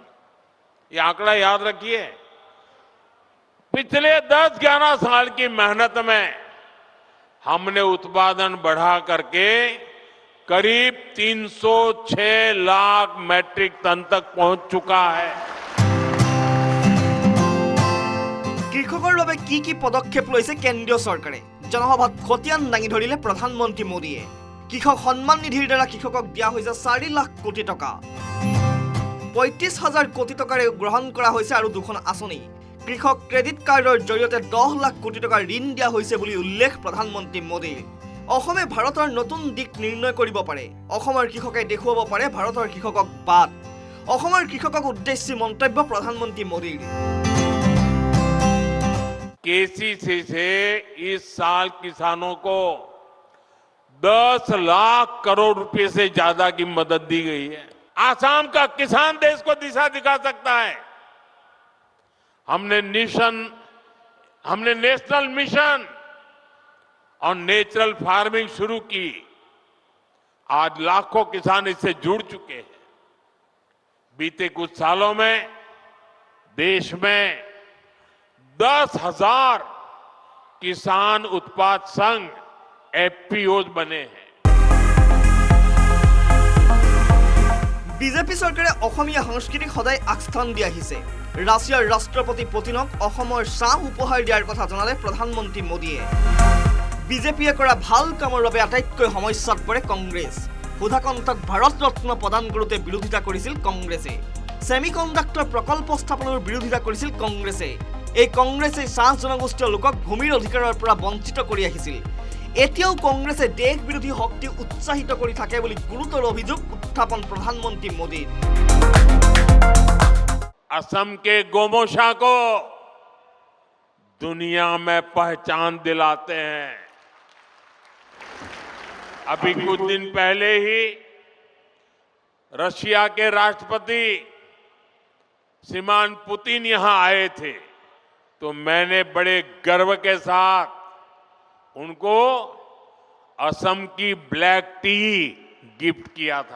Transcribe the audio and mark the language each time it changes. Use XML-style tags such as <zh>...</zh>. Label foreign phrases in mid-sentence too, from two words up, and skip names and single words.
<hi>ये आंकड़ा याद रखिए। पिछले 10-11 साल की मेहनत में हमने उत्पादन बढ़ा करके करीब 306 लाख मैट्रिक टन तक पहुंच चुका है।</hi> <as>কৃষকৰ বাবে কি পদক্ষেপ লৈছে কেন্দ্ৰীয় চৰকাৰে? জনসভাত খতিয়ান দাঙি ধৰিলে প্ৰধানমন্ত্ৰী মোদীয়ে। কৃষক সন্মান নিধিৰ দ্বাৰা কৃষকক দিয়া হৈছে 4 লাখ কোটি টকা। 35,000 কোটি টকাৰে গ্ৰহণ কৰা হৈছে আৰু দুখন আঁচনি। কৃষক ক্ৰেডিট কাৰ্ডৰ জৰিয়তে 10 লাখ কোটি টকা ঋণ দিয়া হৈছে বুলি উল্লেখ প্ৰধানমন্ত্ৰী মোদীৰ। অসমে ভাৰতৰ নতুন দিশ নিৰ্ণয় কৰিব পাৰে। অসমৰ কৃষকে দেখুৱাব পাৰে ভাৰতৰ কৃষকক বাট। অসমৰ কৃষকক উদ্দেশ্যি মন্তব্য প্ৰধানমন্ত্ৰী মোদীৰ।</as> <hi>केसीसी से इस साल किसानों को 10 लाख करोड़ रुपए से ज्यादा की मदद दी गई है। आसाम का किसान देश को दिशा दिखा सकता है। हमने</hi> <en>National Mission</en> <hi>और</hi> <en>natural farming</en> <hi>शुरू की। आज लाखों किसान इससे जुड़ चुके हैं। बीते कुछ सालों में देश में 10,000 किसान उत्पाद संघ एफपीओ बने हैं।</hi> <as>বিজেপি চৰকাৰে অসমীয়া সংস্কৃতিক সদায় আগস্থান দি আহিছে। ৰাছিয়াৰ ৰাষ্ট্ৰপতি পুতিনক অসমৰ চাহ উপহাৰ দিয়াৰ কথা জনালে প্ৰধানমন্ত্ৰী মোদীয়ে। বিজেপিয়ে কৰা ভাল কামৰ বাবে আটাইতকৈ সমস্যাত পৰে কংগ্ৰেছ। সুধাকান্তক ভাৰত ৰত্ন প্ৰদান কৰোঁতে বিৰোধিতা কৰিছিল কংগ্ৰেছে। ছেমিকণ্ডাক্টৰ প্ৰকল্প স্থাপনৰ বিৰোধিতা কৰিছিল কংগ্ৰেছে। এই কংগ্ৰেছে চাহ জনগোষ্ঠীয় লোকক ভূমিৰ অধিকাৰৰ পৰা বঞ্চিত কৰি আহিছিল। এতিয়াও কংগ্ৰেছে দেশ বিৰোধী শক্তি উৎসাহিত কৰি থাকে বুলি গুৰুতৰ অভিযোগ উত্থাপন প্ৰধানমন্ত্ৰী মোদীৰ।</as> <hi>असम के गोमोशा को दुनिया में पहचान दिलाते हैं। अभी कुछ दिन पहले ही रशिया के राष्ट्रपति श्रीमान पुतिन यहां आए थे, तो मैंने बड़े गर्व के साथ उनको असम की</hi> <en>black tea</en> <hi>गिफ्ट किया था।</hi>